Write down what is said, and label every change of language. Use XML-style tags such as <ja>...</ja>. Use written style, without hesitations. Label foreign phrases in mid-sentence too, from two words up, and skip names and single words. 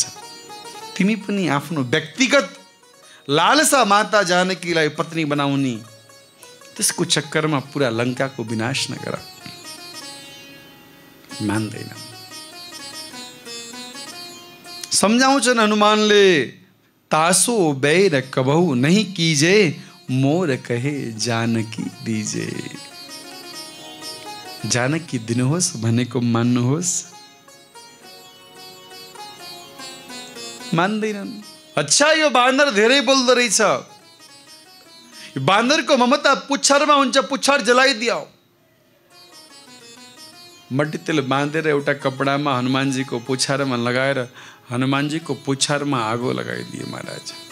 <ne>तिमी पनि आफ्नो व्यक्तिगत लालसा माता जानकीलाई पत्नी बनाउने, त्यसको चक्करमा पुरा लङ्काको विनाश नगर। मान्दैन। सम्झाउँछन् हनुमानले,</ne> <awa>तासो बैर कबहु नहीं कीजे, मोर कहे जानकी दीजे।</awa> <ne>जानकी दिनुहोस् भनेको मान्नुहोस्, मान्दैनन्। अच्छा, यो बाँदर धेरै बोल्दो रहेछ, बाँदरको ममता पुच्छरमा हुन्छ, पुच्छर जलाइदियो। मट्टी तेल बाँधेर एउटा कपडामा हनुमानजीको पुच्छरमा लगाएर हनुमानजीको पुच्छरमा आगो लगाइदिए महाराज।</ne>